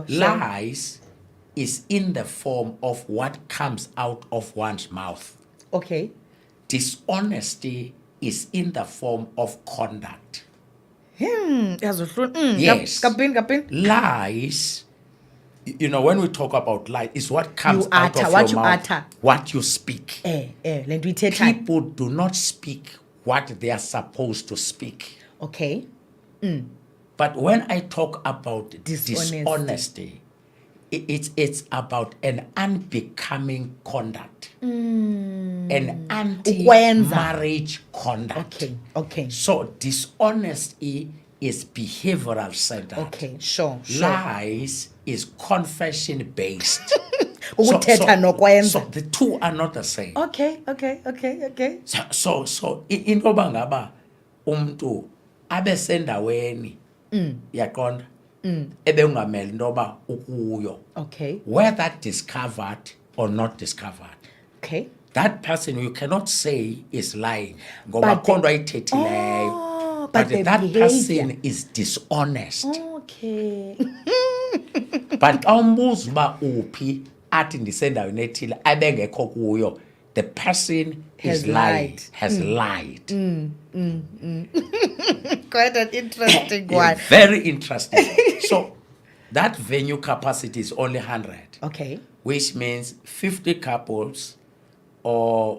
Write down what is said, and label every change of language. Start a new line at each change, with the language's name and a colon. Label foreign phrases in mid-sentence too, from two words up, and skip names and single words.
English: Lies is in the form of what comes out of one's mouth. Okay. Dishonesty is in the form of conduct. Yes. Yes. Kapin. Lies, when we talk about lies, is what comes You out utter, of what your you mouth, utter. what you speak.
Xhosa: Le nto uyithethayo.
English: People do not speak what they are supposed to speak. Okay. But when I talk about Dishonesty. dishonesty, it's about an unbecoming conduct, an anti-marriage conduct. Okay. So dishonesty is behavioral centered. Okay, sure. Lies is confession based.
Xhosa: Ukuthetha nokwenza.
English: So the two are not the same. Okay.
Xhosa: So into bangaba umntu abe sendaweni yaqonda ebe ungameli ndoba ukuyo,
English: Okay. whether discovered or not discovered. Okay. That person you cannot say is lying ngoba But the-
Xhosa: khona ayithethileyo.
English: But the that behavior. person is dishonest. Okay.
Xhosa: But xa umbuza uba uphi athi ndisendaweni ethile abengekho kuyo,
English: the person Has is lying, lied. has lied. Quite an interesting Yeah, one. very interesting. So that venue capacity is only 100. Okay. Which means 50 couples or